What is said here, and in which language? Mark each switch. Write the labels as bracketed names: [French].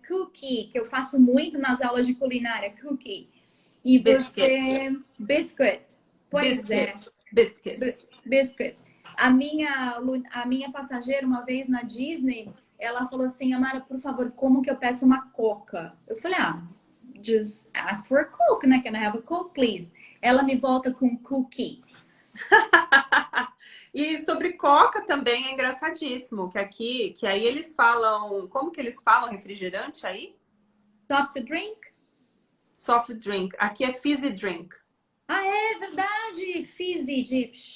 [Portuguese] Cookie, que eu faço muito nas aulas de culinária, cookie. E você... Biscuit. Pois [English] Biscuits. [Portuguese] é. [English] Biscuits. Biscuit. [Portuguese] A minha passageira, uma vez na Disney, ela falou assim, Amara, por favor, como que eu peço uma coca? Eu falei, [English] just ask for a Coke, né? Can I have a Coke, please? [Portuguese] Ela me volta com cookie. E sobre coca também é engraçadíssimo, que aí eles falam, como que eles falam refrigerante aí? [English] Soft drink? Soft drink. [Portuguese] Aqui é [English] fizzy drink. [Portuguese] Ah, é verdade. Fizzy de...